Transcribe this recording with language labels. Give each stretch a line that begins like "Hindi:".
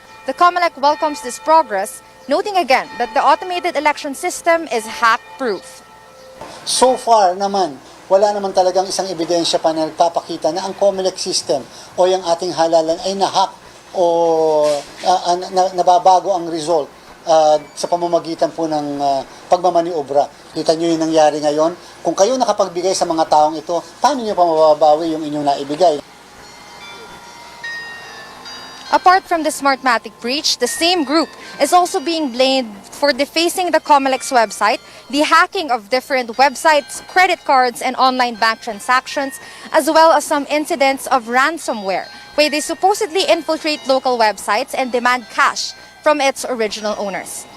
English: The COMELEC welcomes this progress, noting again that the automated election system is hack-proof.
Filipino: So far naman, wala naman talagang isang ebidensya pa na nagpapakita na ang COMELEC system o yung ating halalan ay nahack o nababago ang result sa pamamagitan po ng pagmamaniobra. Kita nyo yung nangyari ngayon. Kung kayo nakapagbigay sa mga taong ito, paano nyo pa mababawi yung inyong naibigay?
English: Apart from the Smartmatic breach, the same group is also being blamed for defacing the COMELEC's website, the hacking of different websites, credit cards, and online bank transactions, as well as some incidents of ransomware, where they supposedly infiltrate local websites and demand cash from its original owners.